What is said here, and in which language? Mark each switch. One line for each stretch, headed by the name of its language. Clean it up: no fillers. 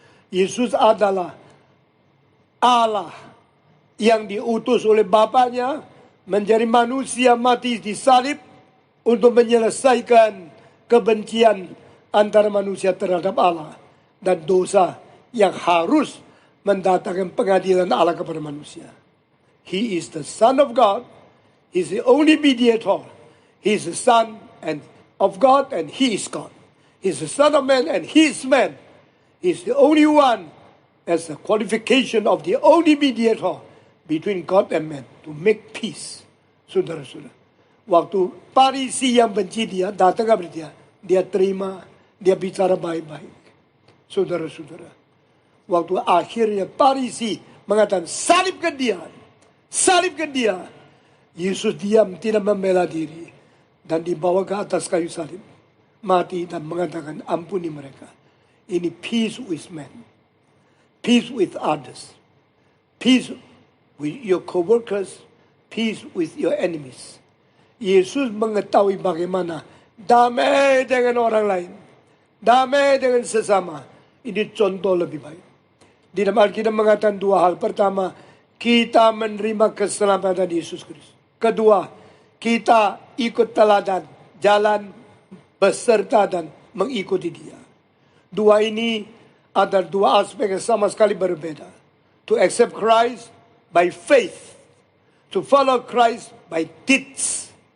Indonesian: Yesus adalah Allah yang diutus oleh Bapaknya menjadi manusia, mati di salib untuk menyelesaikan kebencian antara manusia terhadap Allah dan dosa yang harus mendatangkan pengadilan Allah kepada manusia.
English: He is the Son of God. He is the only mediator. He is the Son of God and He is God. He is the Son of Man and He is man. He is the only one as a qualification of the only mediator between God and man to make peace.
Indonesian: Saudara-saudara, waktu Farisi yang benci dia datang kepada dia, dia terima, dia bicara baik-baik. Saudara-saudara, waktu akhirnya Farisi mengatakan salibkan dia, Yesus diam, tidak membela diri dan dibawa ke atas kayu salib, mati dan mengatakan ampuni mereka.
English: Ini peace with men, peace with others, peace with your co-workers, peace with your enemies.
Indonesian: Yesus mengetahui bagaimana damai dengan orang lain, damai dengan sesama. Ini contoh lebih baik. Di dalam Alkitab mengatakan 2 hal. Pertama, kita menerima keselamatan Yesus Kristus. Kedua, kita ikut teladan, jalan beserta dan mengikuti dia. 2 ini ada 2 aspek yang sama sekali berbeda.
English: To accept Christ by faith. To follow Christ by deeds.